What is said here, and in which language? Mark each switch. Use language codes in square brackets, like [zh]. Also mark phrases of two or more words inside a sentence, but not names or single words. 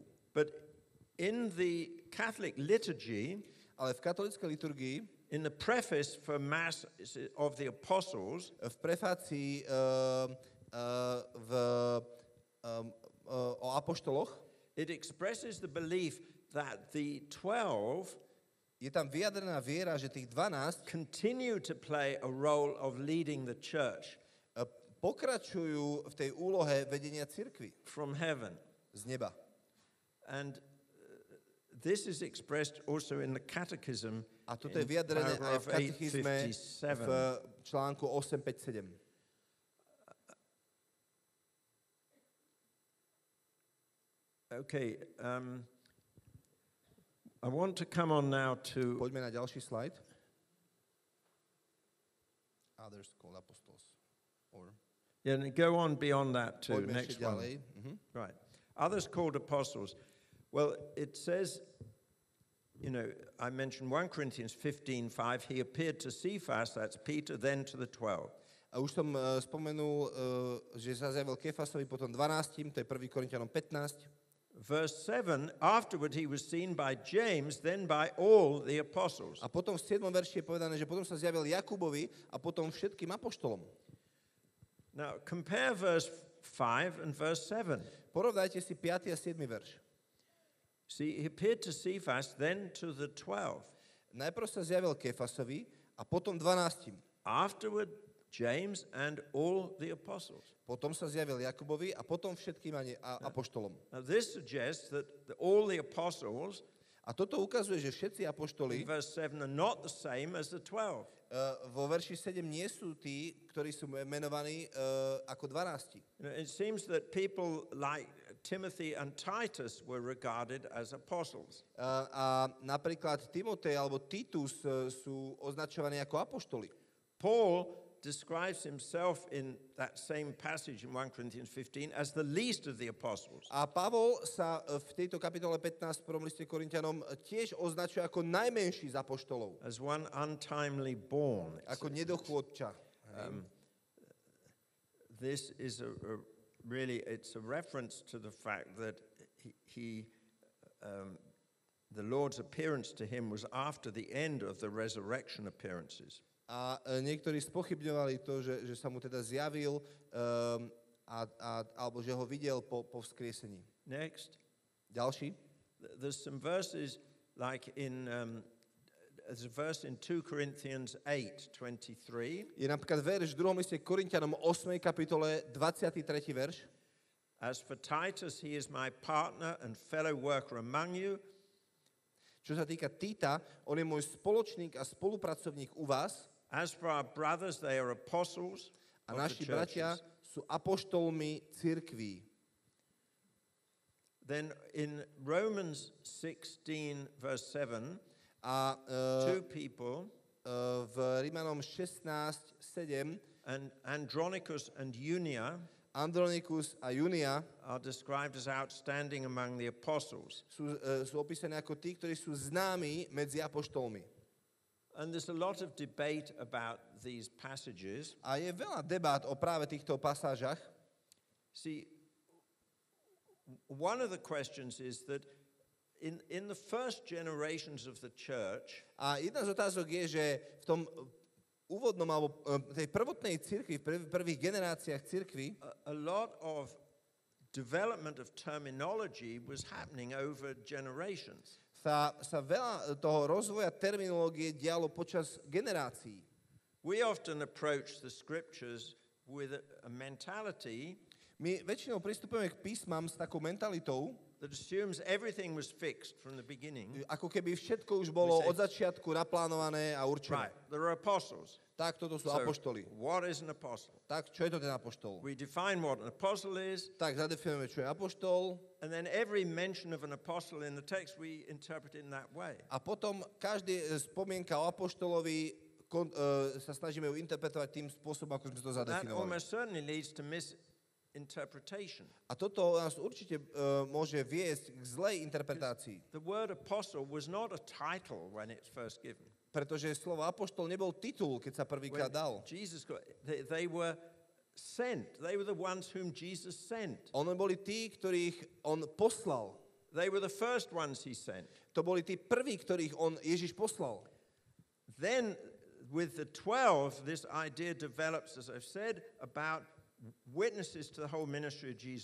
[en] But in the Catholic liturgy, [sk] ale v katolíckej liturgii, [en] in the preface for Mass of the Apostles, [sk] v prefácii o apoštoloch, [en] it expresses the belief that the 12 [sk] je tam vyjadrená viera, že tých 12 [en] continue to play a role of leading the church [sk] pokračujú v tej úlohe vedenia cirkvi [en] from heaven. [sk] Z neba. [en] And this is expressed also in the catechism. [sk] A toto je vyjadrené aj v katechizme v článku 857. [en] Okay, I want to come on now to... [sk] Poďme na ďalší slajd. [en] Others called apostles. Or... Yeah, and go on beyond that too. [sk] Poďme [en] Next [sk] ešte ďalej. [en] one. Right. Others called apostles. Well, it says, you know, I mentioned 1 Corinthians 15:5. He appeared to Cephas, that's Peter, then to the 12. [sk] A už som spomenul, že sa zjavil Kefasovi potom 12, to je 1. Korinťanom 15. [en] Verse 7, afterward he was seen by James, then by all the apostles. [sk] A potom v 7. verši je povedané, že potom sa zjavil Jakubovi a potom všetkým apoštolom. [en] Now, compare verse 5 and verse 7. [sk] Porovnajte si 5. a 7. verš. [en] See, he appeared to Cephas, then to the 12. [sk] Najprv sa zjavil Kefasovi a potom 12. [en] Afterward, James and all the apostles. [sk] Potom sa zjavil Jakubovi a potom všetkým apoštolom. [en] Now this suggests that all the apostles [sk] a toto ukazuje, že všetci apoštoli [en] in verse 7 are not the same as the 12. [sk] Vo verši 7 nie sú tí, ktorí sú menovaní ako 12. [en] It seems that people like Timothy and Titus were regarded as apostles. [sk] A napríklad Timotej alebo Titus sú označovaní ako apoštoli. [en] Paul describes himself in that same passage in 1 Corinthians 15 as the least of the apostles. [sk] A Pavol sa v tejto kapitole 15 v prvom liste Korinťanom tiež označuje ako najmenší z apoštolov. [en] As one untimely born. [sk] Ako nedochôdča. [en] This is really, it's a reference to the fact that the Lord's appearance to him was after the end of the resurrection appearances. [sk] A niektorí spochybňovali to, že sa mu teda zjavil, alebo že ho videl po vzkriesení. [en] Next. [sk] Ďalší. [en] There's some verses like there's a verse in 2 Corinthians 8:23. [sk] Je napríklad verš v 2. liste Korinťanom 8. kapitole 23. verš. [en] As for Titus, he is my partner and fellow worker among you. [sk] Čo sa týka Tita, on je môj spoločník a spolupracovník u vás. [en] As for our brothers, they are apostles [sk] a [en] of [sk] naši [en] the [sk] bratia [en] churches. [sk] sú apoštolmi cirkví. [en] Then in Romans 16 verse 7, two people, [sk] v Rímanom 16:7, [en] and Andronicus and Junia, [sk] Andronikus a Junia [en] are described as outstanding among the apostles. [sk] sú opísaní ako tí, ktorí sú známi medzi apoštolmi. [en] And there's a lot of debate about these passages. [sk] A je veľa debát o práve týchto pasážach. [en] See, one of the questions is that in the first generations of the church, [sk] a jedna z otázok je, že v tom úvodnom alebo tej prvotnej cirkvi, v prvých generáciách cirkvi, [en] a lot of development of terminology was happening over generations. [sk] sa veľa toho rozvoja terminológie dialo počas generácií. [en] We often approach the scriptures with a mentality [sk] My väčšinou pristupujeme k písmam s takou mentalitou, [en] that assumes everything was fixed from the beginning. [sk] ako keby všetko už bolo od začiatku naplánované a určené. [en] Right, there are apostles. [sk] Tak, toto sú [en] So, [sk] apoštoli. [en] what is an apostle? [sk] Tak, čo je to ten apoštol? [en] We define what an apostle is, [sk] Tak, zadefinujeme, čo je apoštol. [en] and then every mention of an apostle in the text we interpret in that way. [sk] A potom každý spomienka o apoštolovi sa snažíme ju interpretovať tým spôsobom, ako sme to [en] That [sk] zadefinovali. [en] almost certainly leads to misinterpretation. [sk] A toto nás určite môže viesť k zlej interpretácii. [en] The word apostle was not a title when it's first given. [sk] Pretože slovo apoštol nebol titul, keď sa prvýkrát dal. [en] Jesus they were sent. They were the ones whom Jesus sent. [sk] Oni boli tí, ktorých on poslal. [en] They were the first ones he sent. [sk] To boli tí prví, ktorých on Ježiš poslal. [en] Then with the 12, this idea develops, as I've said, about witnesses to the whole ministry of Jesus.